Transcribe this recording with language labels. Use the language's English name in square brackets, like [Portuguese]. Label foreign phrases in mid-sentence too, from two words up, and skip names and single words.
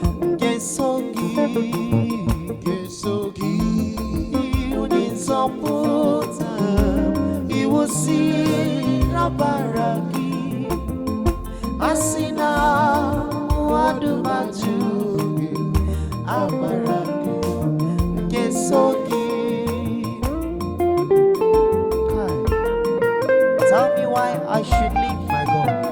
[Igbo] Nkeso gị, So gị, onye nzọpụta m, iwu si n'ọbara gị. A sị na mmadụ ma jụ gị, amara gị nke so gị. [English] Hi. Tell me why I should leave my God.